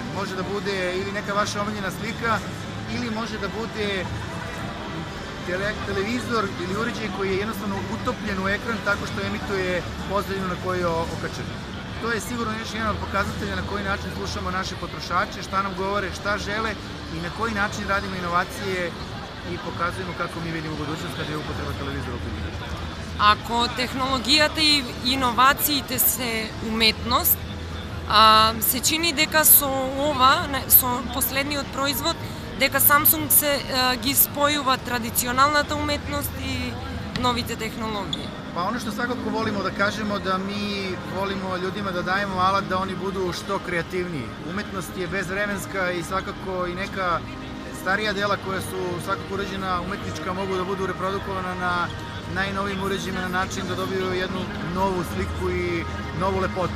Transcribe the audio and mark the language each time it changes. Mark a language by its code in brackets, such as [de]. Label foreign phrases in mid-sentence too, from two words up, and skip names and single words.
[sr] Može da bude ili neka vaša omiljena slika, ili može da bude televizor ili uređaj koji je jednostavno utopljen u ekran tako što emituje pozadinu na kojoj je okačen. To je sigurno još jedan od pokazatelja na koji način slušamo naše potrošače, šta nam govore, šta žele i na koji način radimo inovacije i pokazujemo kako mi vidimo budućnost kada je upotreba televizora u pitanju. [mk] Ако технологијата и иновациите се уметност, се чини дека со со последниот производ, дека Samsung ги спојува традиционалната уметност и новите технологии. [sr] Pa ono što svakako volimo da kažemo da mi volimo ljudima da dajemo alat da oni budu što kreativniji. Umetnost je bezvremenska i svakako i neka starija dela koja su svakako urađena umetnička mogu da budu reprodukovana na najnovijim uređajima na način da dobiju jednu novu sliku i novu lepotu.